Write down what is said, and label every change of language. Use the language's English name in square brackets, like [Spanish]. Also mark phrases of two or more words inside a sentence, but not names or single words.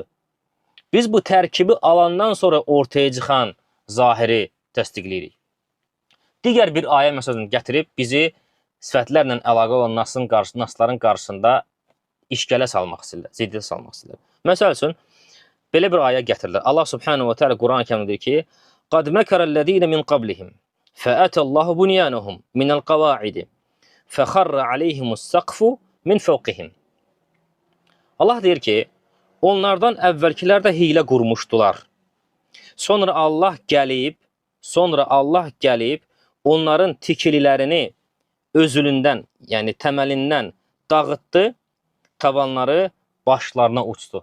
[Azerbaijani] Biz bu tərkibi alandan sonra ortaya çıxan zahiri təsdiqləyirik. Digər bir ayə məsələn gətirib bizi sifətlərlə əlaqə olan nasların qarşısında işgələ salmaq istəyirlər, ziddiyyət salmaq istəyirlər. Məsəl üçün, belə bir ayə gətirilir. [Arabic] الله سبحانه وتعالى [Azerbaijani] Quran-ı Kərimdə deyir ki, [Arabic] قَدْ مَكَرَ الَّذ۪ينَ مِنْ قَبْلِهِمْ فَأَتَى اللّٰهُ بُنْيَانَهُمْ مِنَ الْقَوَاعِدِ فَخَرَّ عَلَيْهِمُ السَّقْفُ مِنْ فَوْقِهِمْ. [Azerbaijani] Allah deyir ki, onlardan əvvəlkilər də hiylə qurmuşdular. Sonra Allah gəlib, onların tikililərini özülündən, yəni təməlindən dağıtdı, tavanları başlarına uçdu.